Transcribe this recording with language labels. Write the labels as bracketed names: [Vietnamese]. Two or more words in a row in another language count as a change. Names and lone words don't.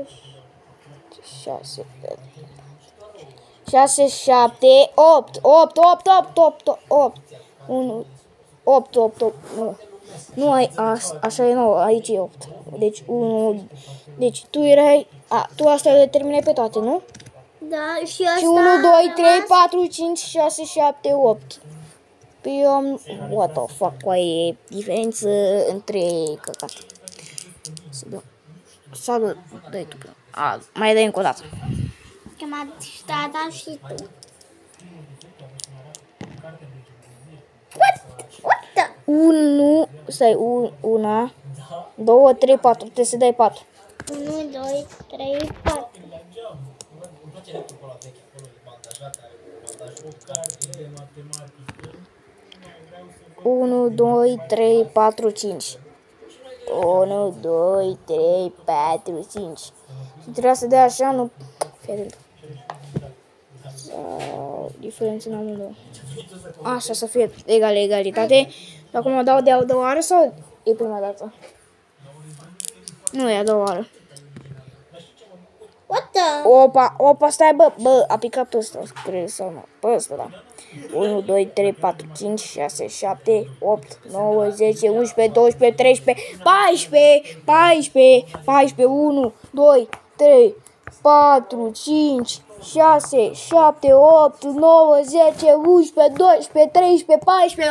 [Romanian] 6, 6, 7, 8, 1, 8, nu. Nu ai, așa e nouă, aici e 8. Deci 1, deci tu erai, tu asta le terminai pe toate, nu? da, și asta. Și 1, 2, 3, 4, 5, 6, 7, 8. Păi eu am, [English] what the fuck, [Romanian] cu e diferență între căcat. Să dăm. Sau dai tu. Mai dai încă o dată. Că m-a dat și tu. [English] What the? [Romanian] 1, stai, 1, 2, 3, 4, trebuie să dai 4. 1, 2, 3, 4. 1, 2, 3, 4, 5. 1, 2, 3, 4, 5. Și trebuia să dea așa, nu... Sau diferență în amândouă. Așa, să fie egalitate. Acum dau de a doua oară sau e prima dată? Nu, e a doua oară. [English] What the? [Romanian] Opa, stai, bă, a picat pe ăsta, cred, sau nu, pe ăsta, da. 1, 2, 3, 4, 5, 6, 7, 8, 9, 10, 11, 12, 13, 14, 14, 14, 1, 2, 3, 4, 5, 6, 7, 8, 9, 10, 11, 12, 13, 14.